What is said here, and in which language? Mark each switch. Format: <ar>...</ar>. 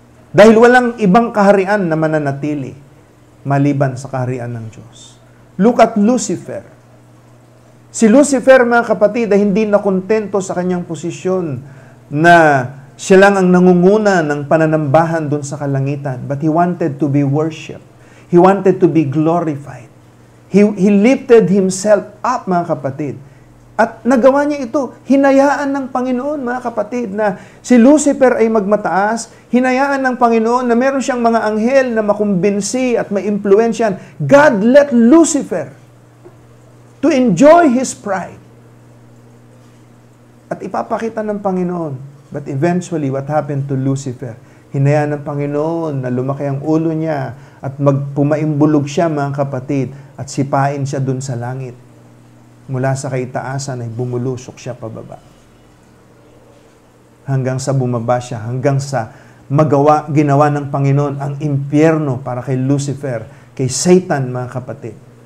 <tl>Dahil walang ibang kaharian na mananatili maliban sa kaharian ng Diyos.</tl> <en>Look at Lucifer.</en> <tl>Si Lucifer, mga kapatid, ay hindi nakontento sa kanyang posisyon na siya lang ang nangunguna ng pananambahan doon sa kalangitan.</tl> <en>But he wanted to be worshipped. He wanted to be glorified. He lifted himself up,</en> <tl>mga kapatid. At nagawa niya ito. Hinayaan ng Panginoon, mga kapatid, na si Lucifer ay magmataas. Hinayaan ng Panginoon na meron siyang mga anghel na makumbinsi at maimpluwensyan.</tl> <en>God let Lucifer to enjoy his pride.</en> <tl>At ipapakita ng Panginoon.</tl> <en>But eventually, what happened to Lucifer?</en> <tl>Hinayaan ng Panginoon na lumaki ang ulo niya at pumaimbulog siya, mga kapatid, at sipain siya dun sa langit. Mula sa kaitaasan ay bumulusok siya pababa. Hanggang sa bumaba siya, hanggang sa ginawa ng Panginoon ang impyerno para kay Lucifer, kay Satan, mga kapatid.</tl>